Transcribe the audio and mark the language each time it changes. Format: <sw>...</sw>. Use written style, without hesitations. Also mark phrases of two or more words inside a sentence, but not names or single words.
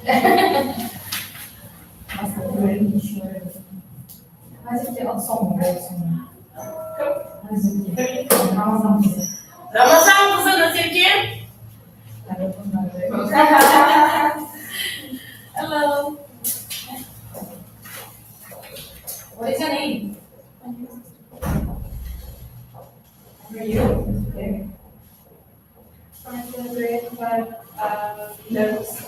<pt>Mas eu tenho só um bolso. Mas eu tenho.</pt> <tr>Ramazan kızı nasıl ki?</tr> <en>Hello. What is your name? Where are you? There. I'm in grade 5 notes.</en>